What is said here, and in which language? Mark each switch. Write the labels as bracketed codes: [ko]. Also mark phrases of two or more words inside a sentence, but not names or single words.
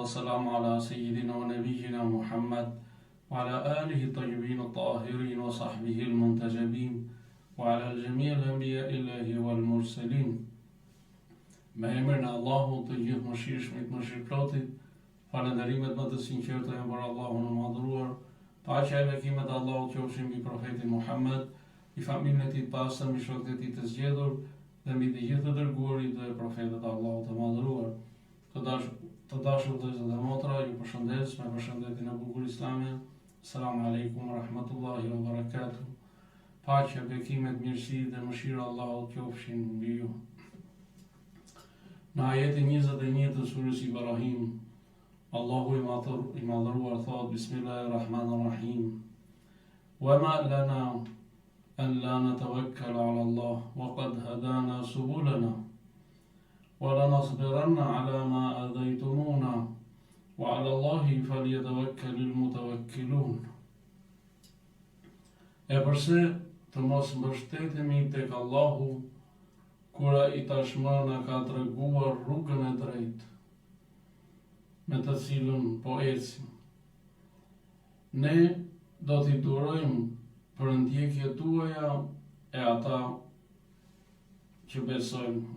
[ar] والسلام على سيدنا ونبينا محمد وعلى آله الطيبين الطاهرين وصحبه المنتجبين وعلى الجميع الأنبياء الله والمرسلين. [sq] Me emrin e Allahut të gjithë mëshirshmit, mëshirëplotit, falënderimet më të sinqerta janë për Allahun e madhëruar. Paqja e bekimet e Allahut qofshin mbi profetin Muhammed, i familjen e tij të pastër, mbi shokët e tij të zgjedhur dhe mbi të gjithë të dërguarit dhe profetët e Allahut të madhëruar. Të dashur vëllezër dhe motra, ju përshëndes me përshëndetjen e bukur islame. [ar] السلام عليكم ورحمة الله وبركاته. [sq] Paqja, bekimet, mirësia dhe mëshira e Allahut qofshin mbi ju. Në ajetin 21 të surës Ibrahim, Allahu i madhëruar thot: Bismillahirrahmanirrahim. [ar] وما لنا ألا نتوكل على الله وقد هدانا سبلنا ولنصبرن على ما آذيتمونا وعلى الله فليتوكل المتوكلون. [sq] E përse të mos mbështetemi tek Allahu kura i tashmë na ka treguar rrugën e drejtë me të cilën po ecim. Ne do t'i durojmë për ndjekjet tuaja e ata që besojnë.